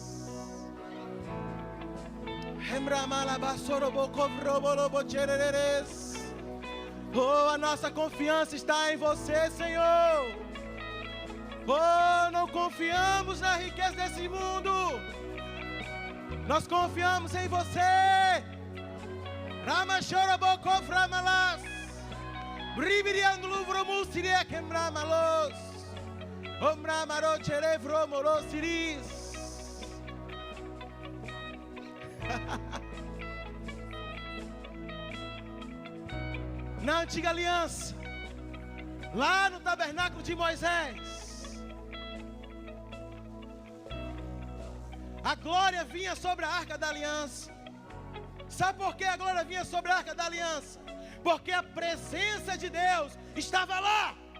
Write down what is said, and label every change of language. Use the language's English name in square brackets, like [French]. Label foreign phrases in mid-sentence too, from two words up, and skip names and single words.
[Portuguese] Oh, a nossa confiança está em você, Senhor. Oh, não confiamos na riqueza desse mundo. Nós confiamos em você. Ramachorabokov ramalas. Bribirianglu vromusiria kemramalos. Omramaro cherevro morosiris. Na antiga aliança, lá no tabernáculo de Moisés, a glória vinha sobre a arca da aliança. Sabe por que a glória vinha sobre a arca da aliança? Porque a presença de Deus estava lá.